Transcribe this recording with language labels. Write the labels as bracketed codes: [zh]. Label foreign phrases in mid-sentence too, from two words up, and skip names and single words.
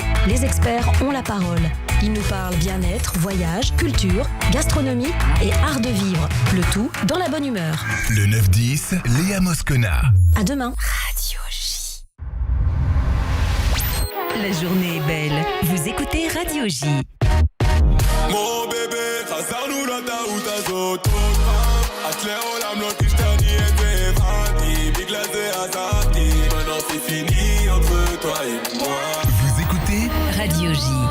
[fr] Les experts ont la parole. Ils nous parlent bien-être, voyage, culture, gastronomie et art de vivre. Le tout dans la bonne humeur. Le 9-10, Léa Moscona. À demain. Radio J. La journée est belle. Vous écoutez Radio J. Mon bébé, [he] חזרנו לטעות הזאת עוד פעם. את לעולם לא תשתני את זה הבנתי. בגלל זה עזבתי. [fr] maintenant c'est fini entre toi et moi. Vous écoutez Radio J.